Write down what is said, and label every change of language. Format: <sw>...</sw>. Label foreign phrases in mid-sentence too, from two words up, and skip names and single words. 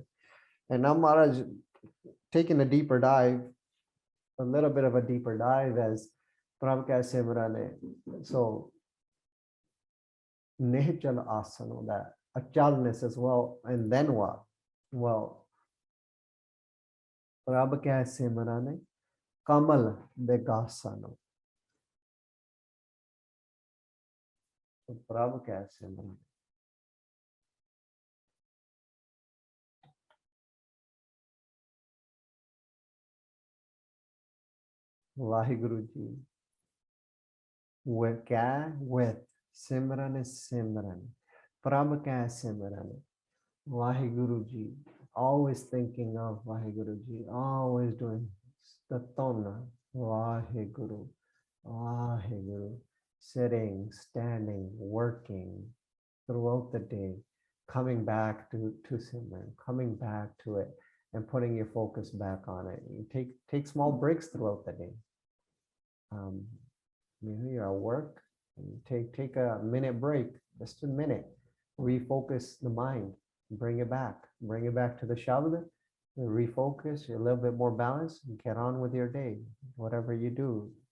<en>And now Maharaj taking a deeper dive, a little bit of a deeper dive as</en> <pa>ਪ੍ਰਭ ਕਿਆ ਸਿਮਰਨ.</pa> <en>So</en> <pa>ਨਿਹਚਲ ਆਸਣਾ,</pa> <en>that achalness as well. And then what? Well,</en> <pa>ਪ੍ਰਭ ਕਿਆ ਸਿਮਰਨ, ਕਮਲ ਦੇਗਾਸਨਾ. So ਪ੍ਰਭ ਕਿਆ ਸਿਮਰਨ. Vaheguru Ji.</pa> <en>With kya? With Simran is Simran.</en> <pa>ਪ੍ਰਭ ਕਿਆ ਸਿਮਰਨ. Vaheguru Ji.</pa> <en>Always thinking of Vaheguru Ji. Always doing the tona. Vaheguru. Vaheguru. Sitting, standing, working throughout the day. Coming back to Simran. Coming back to it. And putting your focus back on it. You take small breaks throughout the day. You're at work, and take a minute break, just a minute, refocus the mind, bring it back to the Shabd, refocus, you're a little bit more balanced, and get on with your day, whatever you do.</en>